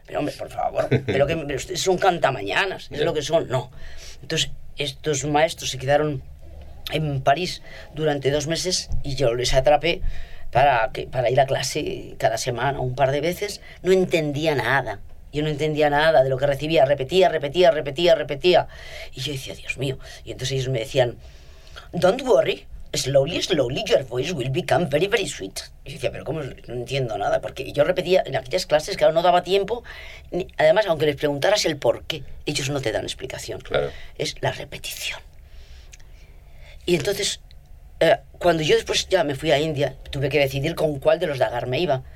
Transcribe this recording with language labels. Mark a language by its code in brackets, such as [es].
[es] Pero hombre, por favor, pero que son cantamañanas, es yeah. lo que son, no. Entonces, estos maestros se quedaron en París durante 2 meses y yo les atrapé para ir a clase cada semana un par de veces. No entendía nada. Yo no entendía nada de lo que recibía. Repetía. Y yo decía, Dios mío. Y entonces ellos me decían, [en] don't worry, slowly, slowly, your voice will become very, very sweet. [es] Y yo decía, pero ¿cómo? No entiendo nada. Porque yo repetía en aquellas clases, claro, no daba tiempo. Además, aunque les preguntaras el por qué, ellos no te dan explicación. Claro. Es la repetición. Y entonces, cuando yo después ya me fui a India, tuve que decidir con cuál de los Dagar me iba.